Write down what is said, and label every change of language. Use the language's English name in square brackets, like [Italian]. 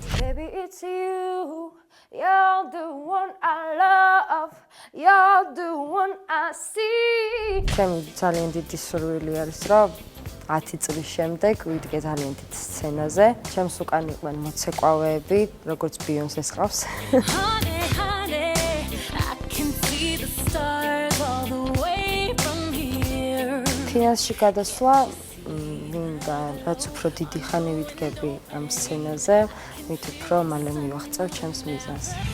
[English] Baby, it's you. You're the one I love. You're the one I see. [Georgian] ჩემი ძალიან დიდი სურვილი არის, რომ 10 წლის შემდეგ ვიდგე ძალიან დიდ სცენაზე. ჩემს უკან იყვნენ მოცეკვავეები, როგორც ბიონსეს ყავს. [English] Honey, honey, I can see the stars all the way from here. [Georgian] ფინალში გადასვლა მინდა, რაც უფრო დიდი ხანი ვიდგები ამ სცენაზე, მით უფრო მალე მივაღწევ ჩემს მიზანს.